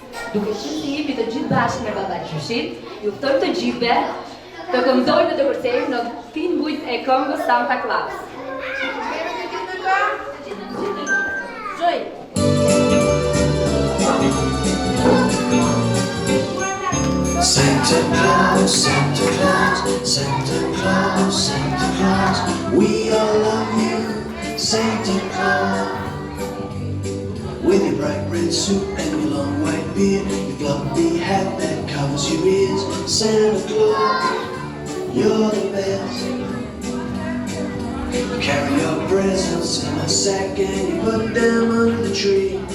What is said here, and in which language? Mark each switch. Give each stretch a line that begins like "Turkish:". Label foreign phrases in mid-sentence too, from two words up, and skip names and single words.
Albanian: Duke qenë se jemi të gjithë bashkë me baba gjyshin, ju ftojmë të gjithëve të këndojnë dhe të kërcejmë në fin mujt e këngës Santa Claus.
English: Santa Claus, Santa Claus, Santa Claus, Santa Claus, we all love you, Santa Claus. With your bright red suit and your long white beard, your fluffy hat that covers your ears, Santa Claus, you're the best. You carry your presents in a sack and you put them under the tree.